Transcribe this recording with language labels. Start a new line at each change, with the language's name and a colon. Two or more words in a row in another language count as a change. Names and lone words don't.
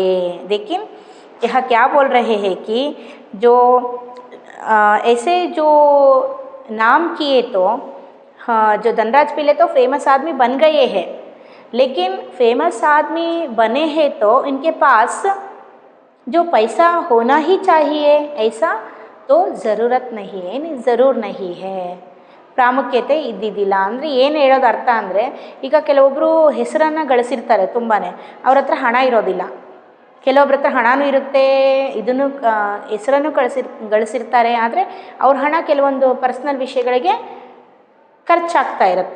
Hindi: लेकिन यह क्या बोल रहे हैं कि जो ऐसे जो नाम किए तो जो धनराज पिल्ले तो फेमस आदमी बन गए हैं, लेकिन फेमस आदमी बने हैं तो इनके पास जो पैसा होना ही चाहिए ऐसा तो ज़रूरत नहीं है, ज़रूर नहीं है.
Kannada: ಪ್ರಾಮುಖ್ಯತೆ ಇದ್ದಿದ್ದಿಲ್ಲ ಅಂದರೆ ಏನು ಹೇಳೋದು ಅರ್ಥ ಅಂದರೆ, ಈಗ ಕೆಲವೊಬ್ಬರು ಹೆಸರನ್ನು ಗಳಿಸಿರ್ತಾರೆ ತುಂಬಾ, ಅವ್ರ ಹತ್ರ ಹಣ ಇರೋದಿಲ್ಲ. ಕೆಲವೊಬ್ಬರ ಹತ್ರ ಹಣನೂ ಇರುತ್ತೆ, ಇದನ್ನು ಹೆಸರನ್ನು ಗಳಿಸಿರ್ತಾರೆ, ಆದರೆ ಅವ್ರ ಹಣ ಕೆಲವೊಂದು ಪರ್ಸ್ನಲ್ ವಿಷಯಗಳಿಗೆ ಖರ್ಚಾಗ್ತಾ ಇರುತ್ತೆ.